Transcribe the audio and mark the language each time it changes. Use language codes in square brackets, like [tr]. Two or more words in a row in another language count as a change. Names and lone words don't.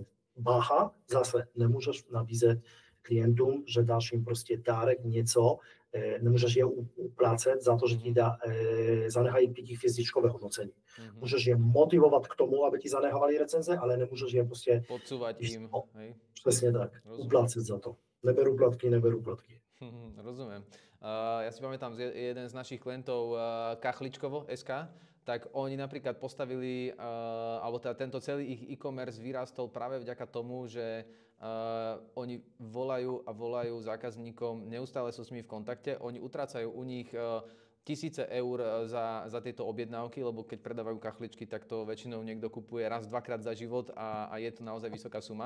[cs] Bacha, zase nemůžeš nabízet klientům, že dáš jim prostě dárek něco, nemůžeš je uplácet za to, že ti zanechají 5hvězdičkové hodnocení. Můžeš je motivovat k tomu, aby ti zanechávali recenze, ale nemůžeš je prostě [sk] podsúvať im. [cs] Přesně tak, uplácet za to. Neberu platky. [sk] Rozumiem. Ja si pamätám, jeden z našich klientov Kachličkovo.sk, tak oni napríklad postavili, alebo teda tento celý ich e-commerce vyrastol práve vďaka tomu, že oni volajú zákazníkom, neustále sú s nimi v kontakte, oni utrácajú u nich 1000 eur za tieto objednávky, lebo keď predávajú kachličky, tak to väčšinou niekto kupuje raz, dvakrát za život a je to naozaj vysoká suma.